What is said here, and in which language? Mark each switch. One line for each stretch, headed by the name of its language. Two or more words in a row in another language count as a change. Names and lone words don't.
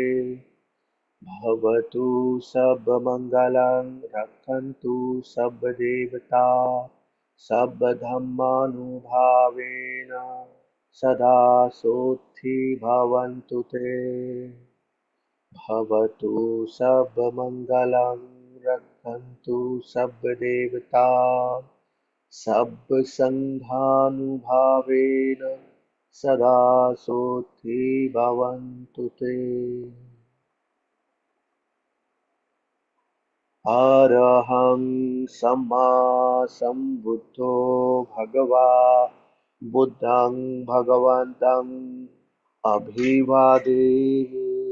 Pali: भवतु सब मंगलम, रक्षन्तु सब देवता, सब धम्मानुभावेन, सदा सोत्थि भवन्तु ते। भवतु सब मंगलम, रक्षन्तु सब देवता, सब संघानुभावेन, सदा सोत्थि भवन्तु ते। अरहं सम्मा सम्बुद्धो भगवा, बुद्धं भगवन्तं अभिवादेमि।